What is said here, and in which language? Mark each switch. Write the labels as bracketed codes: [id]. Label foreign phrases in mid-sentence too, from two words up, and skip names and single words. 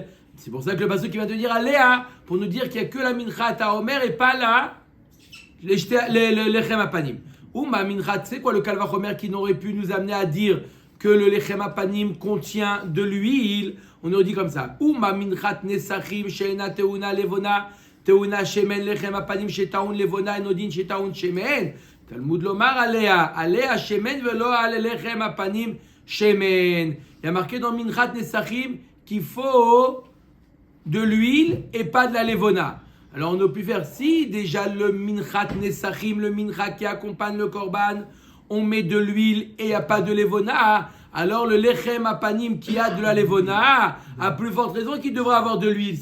[fr] C'est pour ça que le pasuk qui vient de dire aleha, pour nous dire qu'il n'y a que la [he] מנחת העומר [fr] et pas là le [he] לחם הפנים. ומה מנחת, [fr] c'est quoi le kalvachomer qui n'aurait pu nous amener à dire que le [he] לחם הפנים [fr] contient de l'huile? On aurait dit comme ça. [he] ומה מנחת נסכים שאינה טעונה לבונה טעונה שמן לחם הפנים שטעון לבונה אינו דין שטעון שמן. תלמוד לומר עליה שמן ולא על לחם הפנים שמן. [fr] Il y a marqué dans [he] מנחת נסכים [fr] qu'il faut de l'huile et pas de la levona. Alors on aurait pu faire si déjà le [he] מנחת נסכים, [fr] le minchat qui accompagne le korban, on met de l'huile et il n'y a pas de levona, alors le [he] לחם הפנים [fr] qui a de la levona, à plus forte raison qu'il devrait avoir de l'huile.